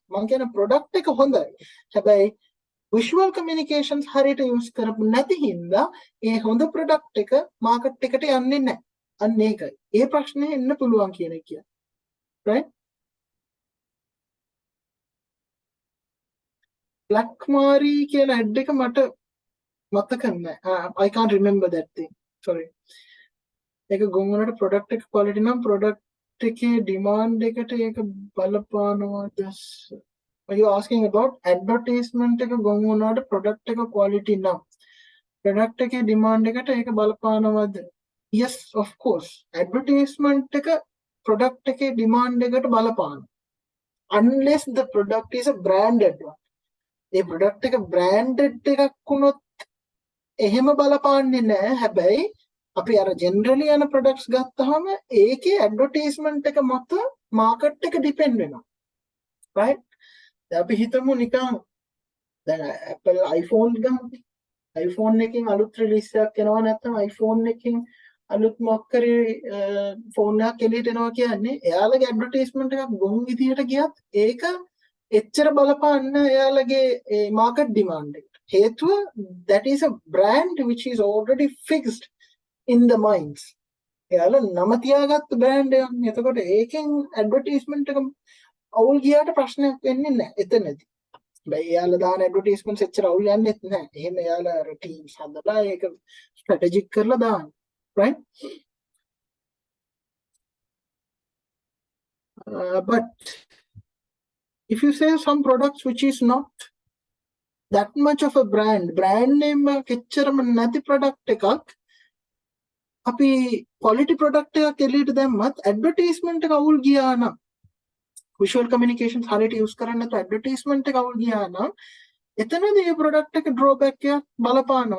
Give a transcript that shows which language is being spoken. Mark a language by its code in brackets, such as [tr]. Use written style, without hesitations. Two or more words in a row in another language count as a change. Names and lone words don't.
[si] මම කියන ප්‍රොඩක්ට් එක හොඳයි. හැබැයි [en] visual communications [si] හරියට use කරපු නැති හින්දා ඒ හොඳ product එක market එකට යන්නේ නැහැ. අන්න ඒකයි. ඒ ප්‍රශ්නේ එන්න පුළුවන් කියන එක කියන්නේ. right? Blackmari කියන ad එක මට මතක නැහැ. [en] I can't remember that thing. Sorry. [si] ඒක ගොන් වලට product එක quality නම් product එකේ demand එකට ඒක බලපානවාද? [en] Are you asking about advertisement [si] එක ගොන් වුණාට product එක quality නම් product එකේ demand එකට ඒක බලපානවද? [en] Yes, of course. [si] Advertisement එක product එකේ demand එකට බලපාන. [en] Unless the product is a branded one. [si] ඒ product එක branded එකක් වුණොත් එහෙම බලපාන්නේ නැහැ. හැබැයි අපි අර generally යන products ගත්තාම ඒකේ advertisement එක මත market එක depend වෙනවා. right? අපි හිතමු නිකන් දැන් Apple iPhone ගමු. iPhone එකකින් අලුත් රිලීස් එකක් එනවා නැත්නම් iPhone එකකින් අලුත් මොකක් හරි ෆෝන් එකක් එළියට එනවා කියන්නේ එයාලගේ ඇඩ්වර්ටයිස්මන්ට් එකක් ගොන් විදියට ගියත් ඒක එච්චර බලපාන්න එයාලගේ [en] market demand [si] එකට. [en] හේතුව that is a brand which is already fixed in the minds. [si] එයාලා නම තියාගත්ත බ්‍රෑන්ඩ් එකක්. එතකොට ඒකෙන් ඇඩ්වර්ටයිස්මන්ට් එක අවුල් ගියාට ප්‍රශ්නයක් වෙන්නේ නැහැ එතනදී. හැබැයි එයාලා දාන ඇඩ්වර්ටයිස්මන්ට්ස් එච්චර අවුල් යන්නේත් නැහැ. එහෙම එයාලා ටීම්ස් හදලා ඒක ස්ට්‍රැටජික් කරලා දාන. [en] right? But if you say some products which is not that much of a brand name [si] එච්චරම නැති product එකක් අපි [en] quality product [si] එකක් එළියට දැම්මත් ඇඩ්වර්ටයිස්මන්ට් එක අවුල් ගියා නම් [en] visual communications [si] හරියට use කරන්නේ නැත්නම් ඇඩ්වර්ටයිස්මන්ට් එක අවුල් ගියා නම් එතනදී මේ product එක drawback එකක් බලපානවා.